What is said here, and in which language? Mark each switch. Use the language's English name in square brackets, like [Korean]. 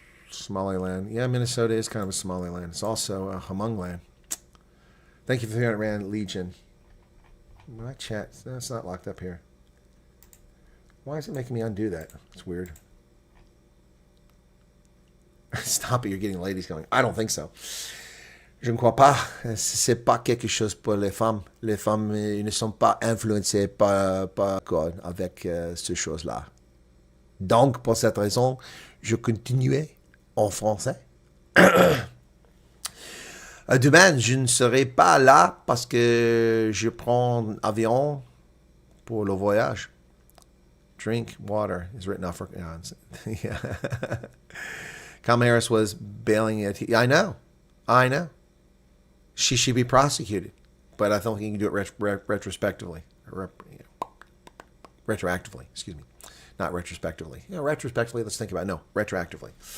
[English] Somaliland. Yeah, Minnesota is kind of a Somaliland. It's also a Hmong land. Thank you for 300 Rand, Legion. My chat, no, it's not locked up here. Why is it making me undo that? It's weird. Stop it, you're getting ladies going. I don't think so. Je ne crois pas. [French] C'est pas quelque chose pour les femmes. Les femmes ne sont pas influencées par God avec ces choses-là. Donc, pour cette raison, je continuais en français. Demain, je ne serai pas là parce que je prends avion pour le voyage. [English] Drink water is written off for... Yeah. Kamala Harris was bailing it. I know. She should be prosecuted. but I don't think you can do it retrospectively. Retroactively, excuse me. Not retrospectively. Retrospectively, let's think about it. No, retroactively.